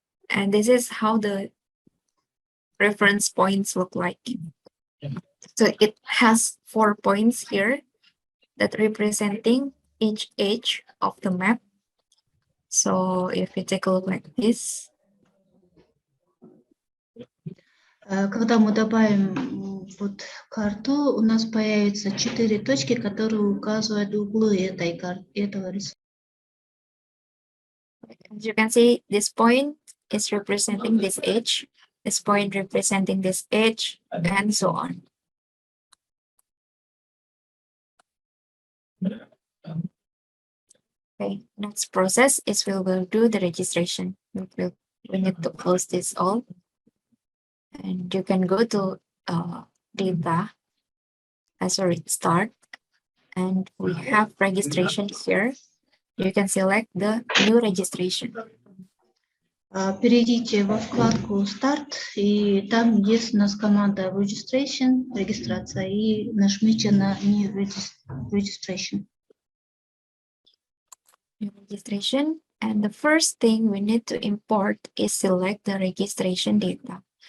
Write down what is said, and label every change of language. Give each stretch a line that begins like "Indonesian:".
English: And this is how the reference points look like. So it has 4 points here that representing each edge of the map. So if you take a look like this.
Russian: Когда мы добавим вот карту, у нас появятся 4 точки, которые указывают углы этого рисунка.
English: As you can see, this point is representing this edge, this point representing this edge, and so on. Okay, next process is we will do the registration. We need to close this all. And you can go to data, start, and we have registration here. You can select the new registration.
Russian: Перейдите во вкладку «Старт», и там есть у нас команда «Registration», регистрация, и нажмите на «New Registration».
English: New registration, and the first thing we need to import is select the registration data.